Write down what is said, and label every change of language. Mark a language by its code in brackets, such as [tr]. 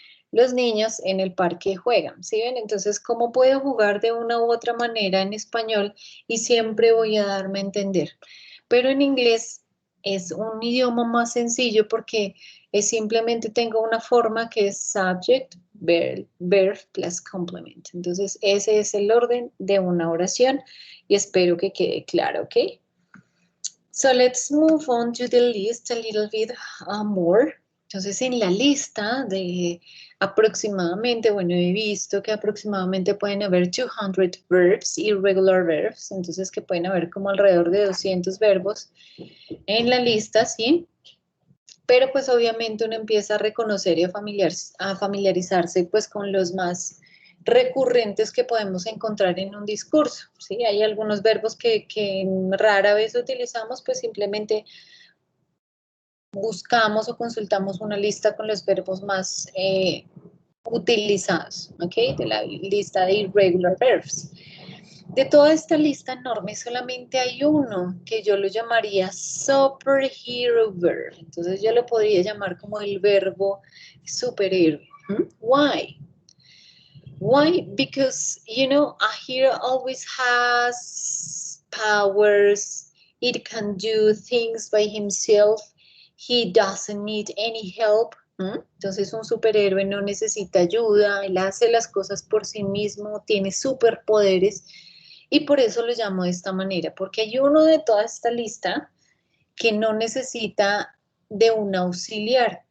[es] los niños en el parque juegan, ¿sí ven? Entonces, ¿cómo puedo jugar de una u otra manera en español y siempre voy a darme a entender? Pero en inglés es un idioma más sencillo porque es simplemente tengo una forma que es [en] subject, verb plus complement. [es] Entonces, ese es el orden de una oración y espero que quede claro, ¿ok? [en] So let's move on to the list a little bit more. [es] Entonces, en la lista de aproximadamente, bueno, he visto que aproximadamente pueden haber 200 [en] verbs, irregular verbs, [es] entonces que pueden haber como alrededor de 200 verbos en la lista, ¿sí? Pero pues obviamente uno empieza a reconocer y a familiarizarse pues con los más recurrentes que podemos encontrar en un discurso, ¿sí? Hay algunos verbos que rara vez utilizamos, pues simplemente buscamos o consultamos una lista con los verbos más utilizados, ¿ok? De la lista de irregular verbs. De toda esta lista enorme, solamente hay uno que yo lo llamaría superhero verb. Entonces yo lo podría llamar como el verbo superhéroe. [en] Why? Why? Because, you know, a hero always has powers. It can do things by himself. He doesn't need any help. [es] Entonces un superhéroe no necesita ayuda, él hace las cosas por sí mismo, tiene superpoderes y por eso lo llamo de esta manera, porque hay uno de toda esta lista que no necesita de un auxiliar.